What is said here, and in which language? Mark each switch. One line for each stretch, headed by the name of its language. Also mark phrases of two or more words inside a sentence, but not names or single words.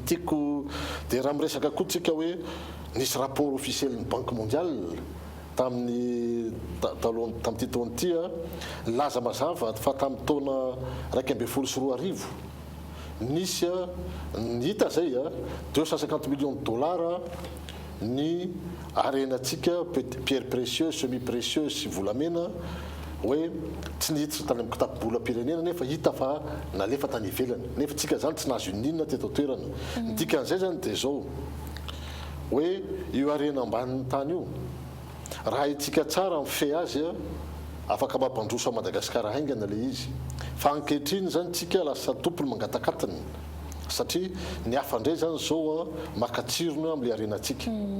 Malagasy: tiako dia raha miresaka koa tsika hoe nisy
French: rapport officiel
Malagasy: ny
French: banque mondiale
Malagasy: tamin'ny tamin'ity taona ity laza mazava fa tamin'ny taona 2012 nisy hita zay 250
French: millions de dollars
Malagasy: ny arenatsika
French: pierre précieuse semi précieuse
Malagasy: sy volamena hoe tsy nihitsa tany amin'ny kitapobola pirenena nefa hita fa nalefa tany ivelany nefa tsika zany tsy nahazo ninona teto toerana ny dikan'izay zany dia zao hoe io arena ambanin'ny tany io raha itsika tsara mife azy afaka mampandroso a Madagasikara haingana le izy fa ankehitriny zany tsika lasa tompony mangatakatany satria ny hafa ndray zany zao makatsirony amin'le arenatsika